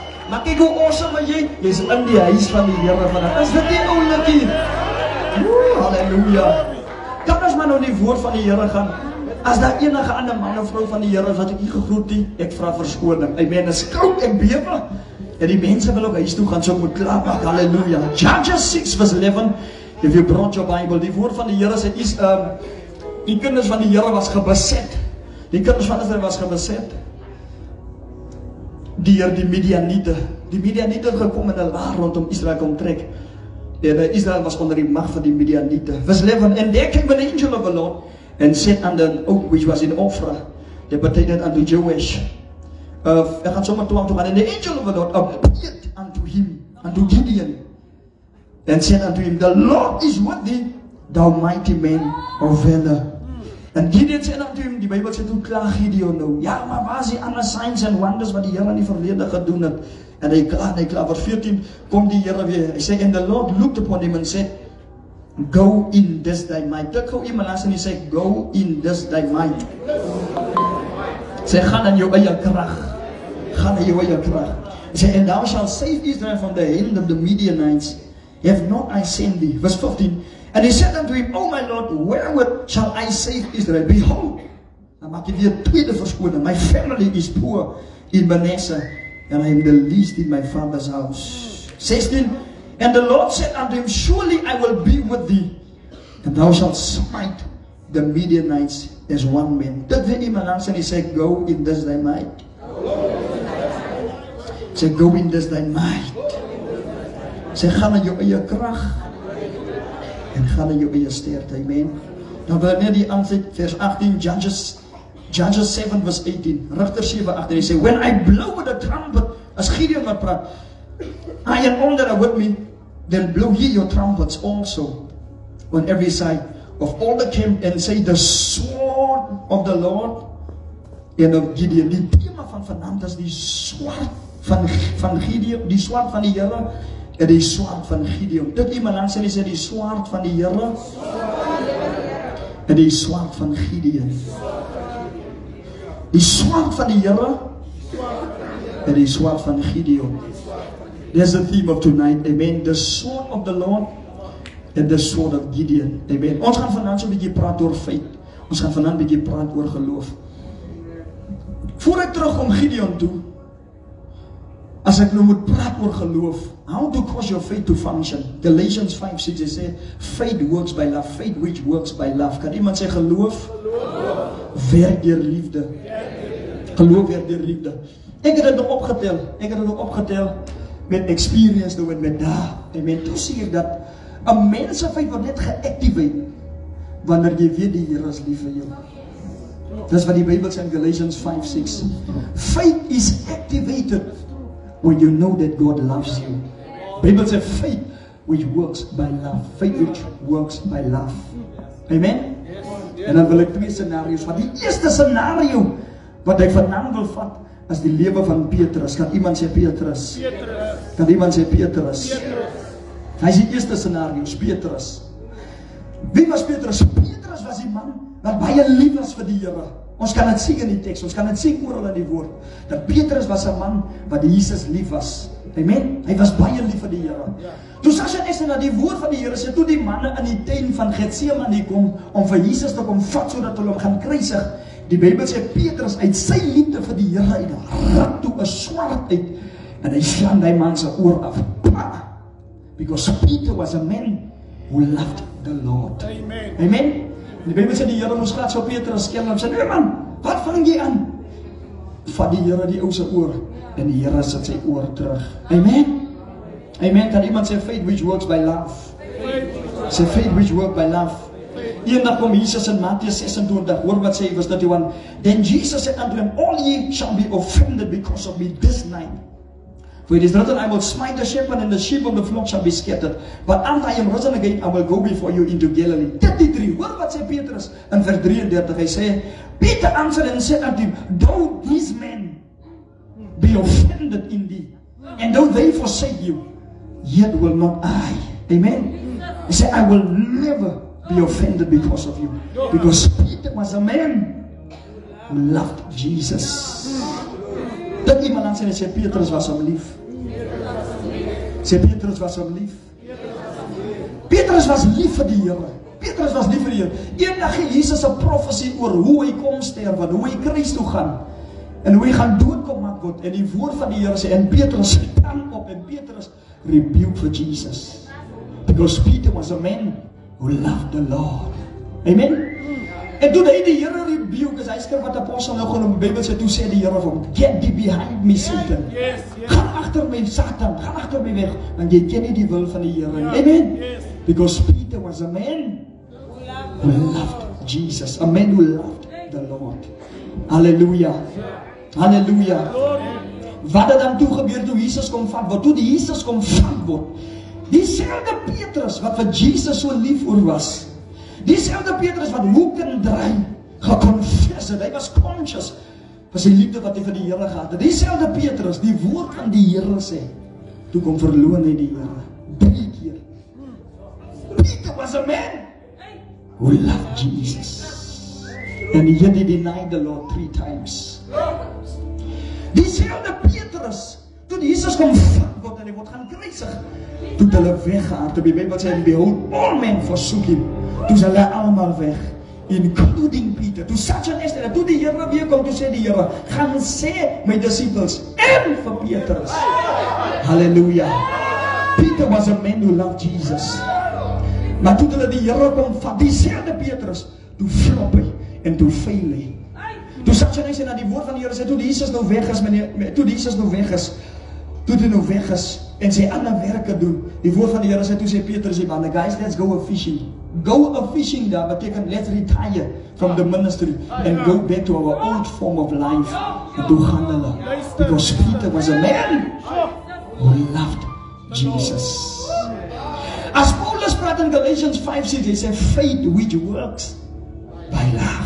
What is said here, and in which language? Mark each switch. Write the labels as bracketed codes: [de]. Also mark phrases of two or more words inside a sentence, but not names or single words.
[af] Maar kyk hoe awesome jy is in die huis van die Here vanavond. Is dit nie oulikie? Halleluja. Kan ons maar nou die woord van die Here gaan. As daar enige ander man of vrou van die Here is wat ek nie gegroet nie, ek vra verskoning. Amen. Is koud en bewe. En die mense wil ook huis toe gaan, so moet klaar maak. [en] Halleluja. Judges 6 verse 11. If you brought your Bible, [af] die woord van die Here sê is die kinders van die Here was gebeset. Die kinders van Israel was gebeset deur die Midianiete. Die Midianiete het gekom in 'n laar rondom Israel kom trek. En Israel was onder die mag van die Midianiete. [en] Verse 11. And there came an angel of the Lord and said unto oak which was in Ophrah, that pertained unto Joash. [af] Ek gaan sommer toe aan toe gaan. [en] And the angel of the Lord appeared unto him, unto Gideon, and said unto him, the Lord is with thee, thou mighty man of valor. [af] En Gideon sê [en] unto him, [af] die Bybel sê toe klaar Gideon nou. Ja, maar waar is die ander [en] signs and wonders [af] wat die Here in die verlede gedoen het? En hy klaar, vers 14 kom die Here weer. Hy sê, [en] and the Lord looked upon him and said, go in this thy might. [af] Klik gou iemand langs en hy sê, [en] go in this thy might. [af] Sê, gaan in jou eie krag. Gaan in jou eie krag. Hy sê, [en] and thou shalt save Israel from the hand of the Midianites. Have not I sent thee? Verse 15. And he said unto him, O my Lord, wherewith shall I save Israel? Behold, [af] dan maak jy weer tweede verskoning. [en] My family is poor in Manasseh, and I am the least in my father's house. 16. And the Lord said unto him, surely I will be with thee, and thou shalt smite the Midianites as one man. [af] Dit weer iemand langs en hy sê, [en] go in this thy might. Sê, go in this thy might. [af] Sê, gaan in jou eie krag. En gaan in jou eie sterkte, amen. Dan wil ek net die aansluit, vers 18, [en] Judges 7 verse 18, [af] Rigter 7, 18, hy sê, [en] when I blow with the trumpet, [af] as Gideon wat praat, [en] I and all that are with me, then blow ye your trumpets also, on every side of all the camp, and say, the sword of the Lord, [af] en of Gideon, die thema van vanavond is die sword van Gideon, die sword van die Here, en die swaard van Gideon. Dit iemand langs en hy sê, die swaard van die Here, en die swaard van Gideon. Die swaard van die Here, en die swaard van Gideon. [en] There's the theme of tonight, amen. The sword of the Lord, and the sword of Gideon, amen. [af] Ons gaan vanavond so'n bietjie praat oor feit. Ons gaan vanavond bietjie praat oor geloof. Voor ek terugkom Gideon toe, as ek nou moet praat oor geloof, [en] how to cause your faith to function? Galatians 5:6 sê, faith works by love, faith which works by love. [af] Kan iemand sê geloof? Werk deur liefde. Geloof werk deur liefde. Ek het dit nog opgetel, met experience nou en met daar. Amen. Toe sê ek dat, 'n mens se faith word net geactivate, wanneer jy weet die Here is lief vir jou. Dis wat die Bybel sê in Galatians 5:6. [en] Faith is activated when you know that God loves you. Bible says faith which works by love. Faith which works by love. Amen? [af] En dan wil ek 2 scenario's vat. Die eerste scenario wat ek vanaand wil vat is die lewe van Petrus. Kan iemand sê Petrus? Kan iemand sê Petrus? Hy is die eerste scenario, Petrus. Wie was Petrus? Petrus was die man wat baie lief was vir die Here. Ons kan dit sien in die teks, ons kan dit sien oral in die woord. Dat Petrus was 'n man wat Jesus lief was. Amen. Hy was baie lief vir die Here. Toe Sasha en na die woord van die Here sê, toe die manne in die tuin van Getsemane kom om vir Jesus te kom vat sodat hulle hom gaan kruisig. Die Bybel sê Petrus uit sy liefde vir die Here uit ruk toe 'n swaard uit en hy slaan daai man se oor af. [en] Because Peter was a man who loved the Lord. Amen. Amen. [af] Die Bybel sê die Here moes glad so Petrus skel en sê, "Nee man, wat vang jy aan?" Vat die Here die ou se oor en die Here sit sy oor terug. Amen. Amen. Kan iemand sê [en] faith which works by love? Sê faith which works by love. [af] Eendag kom Jesus in Mattheus 26, hoor wat sê vers 31. [en] Then Jesus said unto them, all ye shall be offended because of me this night. For it is written, I will smite the shepherd and the sheep of the flock shall be scattered. But after I am risen again, I will go before you into Galilee. 33, [af] hoor wat sê Petrus in vers 33. Hy sê, [en] Peter answered and said unto him, though these men be offended in thee, and though they forsake you, yet will not I. Amen. He said, I will never be offended because of you. Because Peter was a man who loved Jesus. [af] Dat iemand aan sê Petrus was hom lief. Sê Petrus was hom lief. Petrus was lief vir die Here. Petrus was lief vir die Here. Eendag het Jesus 'n profesie oor hoe hy kom sterf, hoe hy kruis toe gaan en hoe hy gaan doodkom word. En die woord van die Here sê en Petrus staan op en Petrus rebuke for Jesus. [en] Because Peter was a man who loved the Lord. Amen. [af] En toe hy die Here rebuke, hy skryf wat apostel nou genoem, die Bybel sê toe sê die Here vir hom, [en] get thee behind me, Satan. [af] Gaan agter my, Satan, gaan agter my weg, want jy ken nie die wil van die Here. Amen. [en] Because Peter was a man who loved Jesus, a man who loved the Lord. Hallelujah. Hallelujah. [af] Wat het dan toe gebeur toe Jesus kom vat word? Toe die Jesus kom vat word, diezelfde Petrus wat vir Jesus so lief oor was, diezelfde Petrus wat hoek en draai geconfess het, hy was conscious van sy liefde wat hy vir die Here gehad het. Diezelfde Petrus, die woord van die Here sê, toe kom verloon hy die Here 3 keer. [en] Peter was a man who loved Jesus, and yet he denied the Lord 3 times. [af] Diezelfde Petrus, toe Jesus kom vat word en hy word gaan kruisig, toe hulle weggehaal, toe die Bybel sê, [en] behold, all men forsook him, [af] toe is hulle allemaal weg, [en] including Peter. [af] Toe Sasha en Esther, toe die Here weer kom, toe sê die Here, gaan sê my disciples, en vir Petrus. Hallelujah. [en] Peter was a man who loved Jesus. [af] Maar toe hulle die Here kom vat, diezelfde Petrus, toe flop hy, en toe fail hy. Toe Sasha en Esther na die woord van die Here sê, toe die Jesus nou weg is, toe die Jesus nou weg is, toe hy nou weg is, en sy ander werke doen, die woord van die Here sê, toe sê Petrus die man, [en] guys, let's go a fishing. Go a fishing [af] daar beteken, [en] let's retire from the ministry and go back to our old form of life. [af] En toe gaan hulle, [en] because Peter was a man who loved Jesus. [af] As Paulus praat in Galatians 5:6, hy sê, [en] faith which works by love.